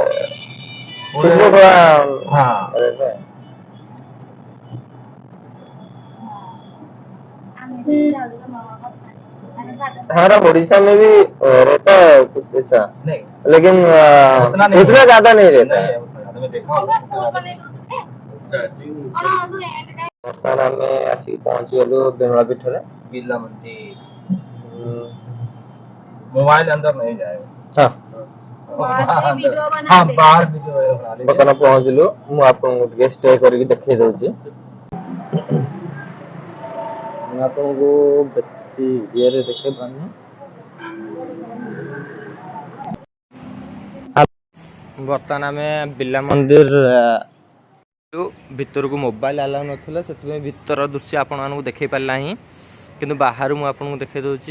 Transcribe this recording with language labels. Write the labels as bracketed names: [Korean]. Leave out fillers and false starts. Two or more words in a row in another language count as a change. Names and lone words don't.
[Hindi] इसमें थोड़ा हाँ हमारा ओडिशा में भी रहता है कुछ ऐसा नहीं लेकिन उतना ज्यादा नहीं रहता है। [Odia] ବର୍ତ୍ତମାନ ଆମେ ଆସିକି ପହଞ୍ଚିଗଲୁ ବେମଳା ପୀଠରେ। [Hindi] बिरला मंदिर मोबाइल अंदर नहीं जाएगा। हाँ बाहर वीडियो बना लीजिए। [Odia] ବର୍ତ୍ତମାନ ପହଞ୍ଚିଲୁ ମୁଁ ଆପଣଙ୍କୁ ଟିକେ ଷ୍ଟେ କରିକି ଦେଖେଇ ଦଉଛି। ମୁଁ ଆପଣଙ୍କୁ ବେଶୀ ଇଏରେ ଦେଖେଇ ପାରୁନି। ବର୍ତ୍ତମାନ ଆମେ ବିର୍ଲା ମନ୍ଦିର ଭିତରକୁ ମୋବାଇଲ ଆଲାଉ ନଥିଲା ସେଥିପାଇଁ ଭିତର ଦୃଶ୍ୟ ଆପଣମାନଙ୍କୁ ଦେଖେଇ ପାରିଲା ହିଁ କିନ୍ତୁ ବାହାରୁ ମୁଁ ଆପଣଙ୍କୁ ଦେଖେଇ ଦଉଛି।